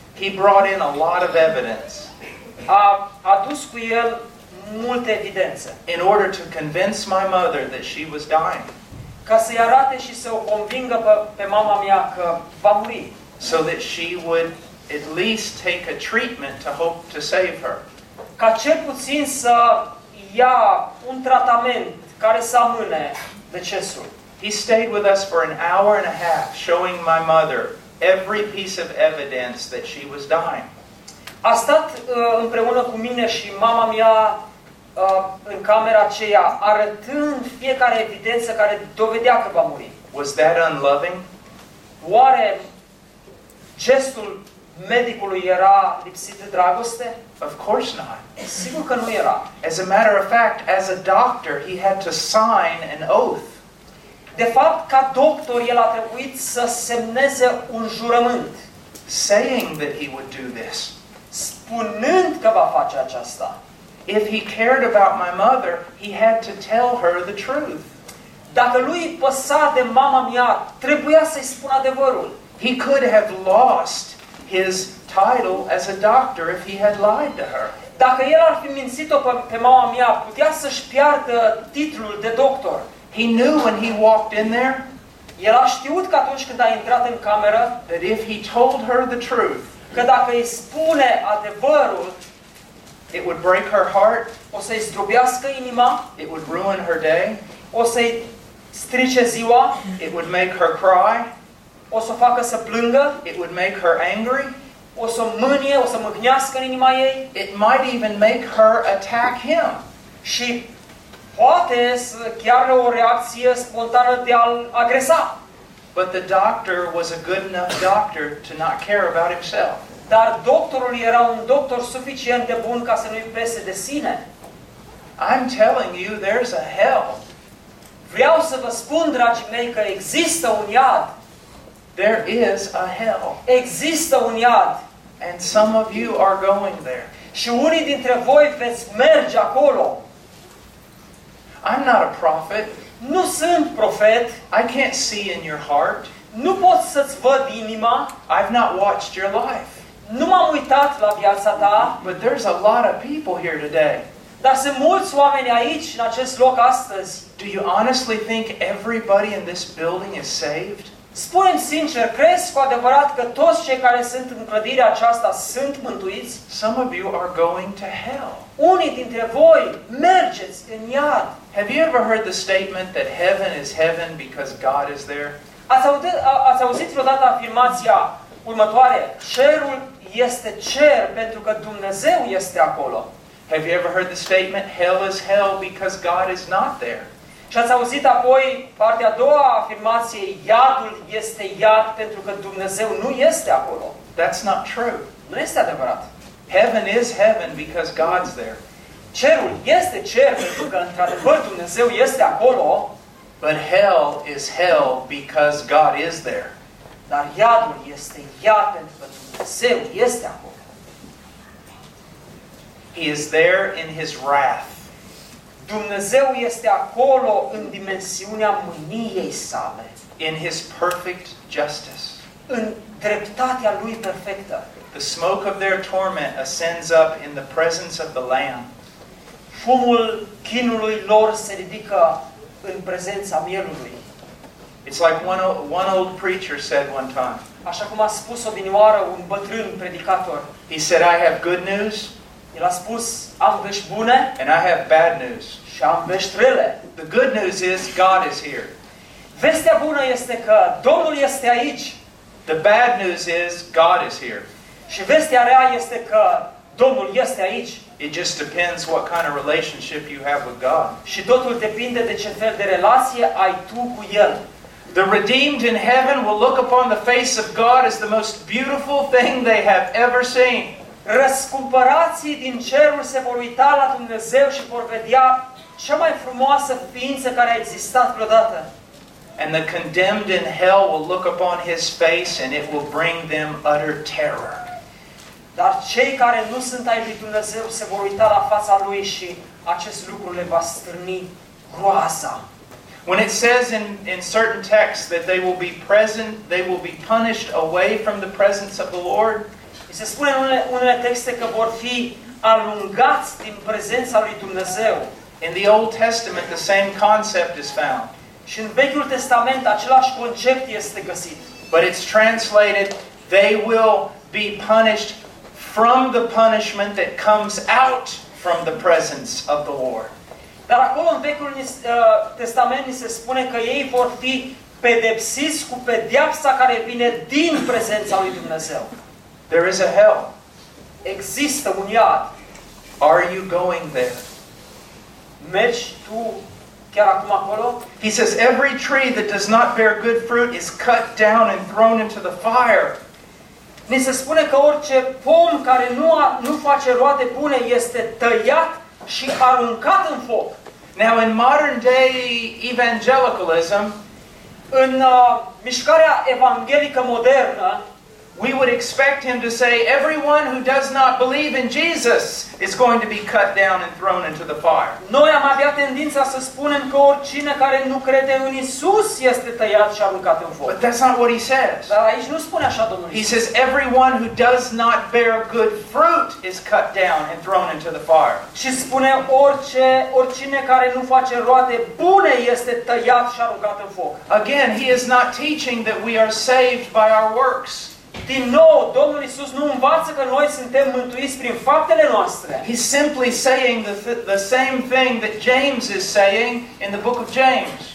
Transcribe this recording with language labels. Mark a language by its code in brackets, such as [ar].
[en] He brought in a lot of evidence. [ro] A adus cu el multe evidențe. [en] In order to convince my mother that she was dying. [ro] Ca să-i arate și să o convingă pe mama mea că va muri. [en] So that she would at least take a treatment to hope to save her. [ro] Ca cel puțin să ia un tratament care să amâne decesul. [en] He stayed with us for an hour and a half, showing my mother every piece of evidence that she was dying. [ro] A stat împreună cu mine și mama mea în camera aceea, arătând fiecare evidență care dovedea că va muri. [en] Was that unloving? [ro] Oare gestul medicului era lipsit de dragoste? [en] Of course not. [ro] Sigur că nu era. [en] As a matter of fact, as a doctor, he had to sign an oath. [ro] De fapt, ca doctor, el a trebuit să semneze un jurământ. [en] Saying that he would do this. [ro] Spunând că va face aceasta. [en] If he cared about my mother, he had to tell her the truth. [ro] Dacă lui păsa de mama mea, trebuia să-i spună adevărul. [en] He could have lost his title as a doctor if he had lied to her. [ro] Dacă el ar fi mințit-o pe mama mea, putea să-și piardă titlul de doctor. [en] He knew when he walked in there. [ro] El a știut că atunci când a intrat în cameră, [en] that if he told her the truth, [ro] că dacă îi spune adevărul, [en] it would break her heart, [ro] o să-i zdrobească inima, [en] it would ruin her day, [ro] o să-i strice ziua, [en] it would make her cry, [ro] o să facă să plângă, [en] it would make her angry, [ro] o să mânie, o să mâhnească în inima ei, [en] it might even make her attack him. [ro] Și poate chiar o reacție spontană de a-l agresa. [en] But the doctor was a good enough doctor to not care about himself. [ro] Dar doctorul era un doctor suficient de bun ca să nu-i pese de sine. [en] I'm telling you, there's a hell. [ro] Vreau să vă spun, dragii mei, că există un iad. [en] There is a hell. [ro] Există un iad. [en] And some of you are going there. [ro] Și unii dintre voi veți merge acolo. [en] I'm not a prophet. [ro] Nu sunt profet. [en] I can't see in your heart. [ro] Nu pot să-ți văd inima. [en] I've not watched your life. [ro] Nu m-am uitat la viața ta. [en] But there's a lot of people here today. [ro] Dar sunt mulți oameni aici, în acest loc astăzi. [en] Do you honestly think everybody in this building is saved? [ro] Spune-mi sincer, crezi cu adevărat că toți cei care sunt în clădirea aceasta sunt mântuiți? [en] Some of you are going to hell. [ro] Unii dintre voi mergeți în iad. [en] Have you ever heard the statement that heaven is heaven because God is there? [ro] Ați auzit vreodată afirmația următoare? Cerul este cer pentru că Dumnezeu este acolo. [en] Have you ever heard the statement hell is hell because God is not there? [ro] Și ați auzit apoi partea a doua afirmație, iadul este iad pentru că Dumnezeu nu este acolo. [en] That's not true. [ro] Nu este adevărat. [en] Heaven is heaven because God's there. [ro] Cerul este cer pentru că într-adevăr Dumnezeu este acolo. [en] But hell is hell because God is there. [ro] Dar iadul este iad pentru că Dumnezeu este acolo. [en] He is there in his wrath. [ro] Dumnezeu este acolo în dimensiunea mâniei sale. [en] In his perfect justice. [ro] În dreptatea lui perfectă. [en] The smoke of their torment ascends up in the presence of the Lamb. [ro] Fumul chinului lor se ridică în prezența mielului. [en] It's like one old preacher said one time. [ro] Așa cum a spus o vinioară un bătrân predicator. [en] He said, I have good news. [ro] El a spus, am vești bune. [en] And I have bad news. [ro] Și am vești rele. [en] The good news is God is here. [ro] Vestea bună este că Domnul este aici. [en] The bad news is God is here. [ro] Și vestea rea este că Domnul este aici. [en] It just depends what kind of relationship you have with God. [ro] Și totul depinde de ce fel de relație ai tu cu El. [en] The redeemed in heaven will look upon the face of God as the most beautiful thing they have ever seen. [ro] Răscumpărații din ceruri se vor uita la Dumnezeu și vor vedea cea mai frumoasă ființă care a existat vreodată. [en] And the condemned in hell will look upon his face and it will bring them utter terror. [ro] Dar cei care nu sunt ai lui Dumnezeu se vor uita la fața lui și acest lucru le va stârni groaza. [en] When it says in certain texts that they will be present, they will be punished away from the presence of the Lord. [ro] Se spune în unele texte că vor fi alungați din prezența lui Dumnezeu. [en] In the Old Testament, the same concept is found. [ro] Și în Vechiul Testament același concept este găsit. [en] But it's translated, they will be punished from the punishment that comes out from the presence of the Lord. [ro] Dar acolo în Vechiul Testament ni se spune că ei vor fi pedepsiți cu pedeapsa care vine din prezența lui Dumnezeu. [en] There is a hell. [ro] Există un iad. [en] Are you going there? [ro] Mergi tu chiar acum acolo? [en] He says, every tree that does not bear good fruit is cut down and thrown into the fire. [ro] Ni se spune că orice pom care nu face roade bune este tăiat și aruncat în foc. [en] Now in modern day evangelicalism, [ro] În mișcarea evanghelică modernă, [en] we would expect him to say everyone who does not believe in Jesus is going to be cut down and thrown into the fire. [ro] Noi am avea tendința să spunem că oricine care nu crede în Isus este tăiat și aruncat în foc. [en] But that's not what he says. [ro] Dar aici nu spune așa Domnul Isus. [en] He says everyone who does not bear good fruit is cut down and thrown into the fire. [ro] Și spune oricine care nu face roade bune este tăiat și aruncat în foc. [en] Again, he is not teaching that we are saved by our works. [ro] Din nou, Domnul Iisus nu învață că noi suntem mântuiți prin faptele noastre. [en] He's simply saying the same thing that James is saying in the book of James.